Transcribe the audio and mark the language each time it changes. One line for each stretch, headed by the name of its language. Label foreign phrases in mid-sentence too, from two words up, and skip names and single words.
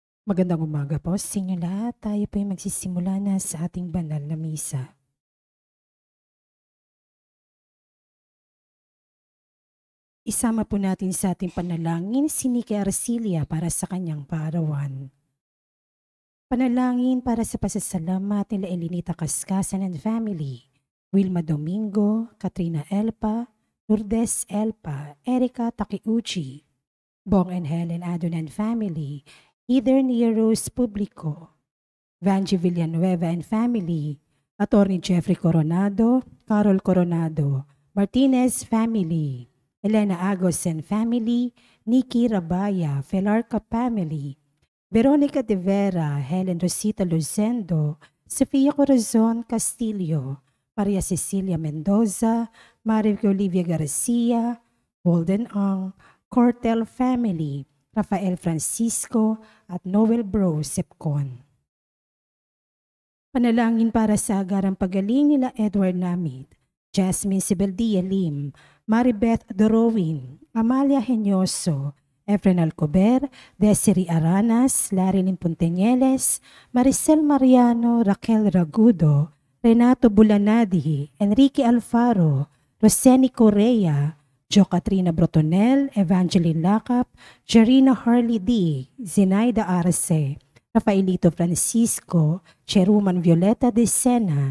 Filipino: Magandang umaga po sa inyo lahat. Tayo po ay magsisimula na sa ating banal na misa. Isama po natin sa ating panalangin si Nikki Arcilia para sa kanyang paarawan. Panalangin para sa pasasalamat nila Elinita Cascasan
English: and family,
Filipino: Wilma Domingo, Katrina Elpa, Lourdes Elpa, Erika Takiuchi, Bong and Helen Adon
English: and family,
Filipino: Either Rose Publico, Vanji Villanueva
English: and family,
Filipino: Attorney Jeffrey Coronado, Carol Coronado, Martinez family, Elena Agos
English: and family,
Filipino: Nikki Rabaya, Felarca family, Veronica De Vera, Helen Rosita Lucendo, Sofia Corazon Castillo, Maria Cecilia Mendoza, Maric Olivia Garcia, Golden Ang, Cortel family, Rafael Francisco at Noel Bro Sepcon. Panalangin para sa agarang pagaling nila Edward Namid, Jasmine Sibeldia Lim, Maribeth Dorowin, Amalia Henyoso, Efren Alcober, Desiree Aranas, Larilyn Punteñeles, Maricel Mariano, Raquel Ragudo, Renato Bulanadi, Enrique Alfaro, Roseni Correa, Jo Katrina Brotonel, Evangeline Lacap, Jarina Harley D, Zenaida Arce, Rafaelito Francisco, Cheruman Violeta de Sena,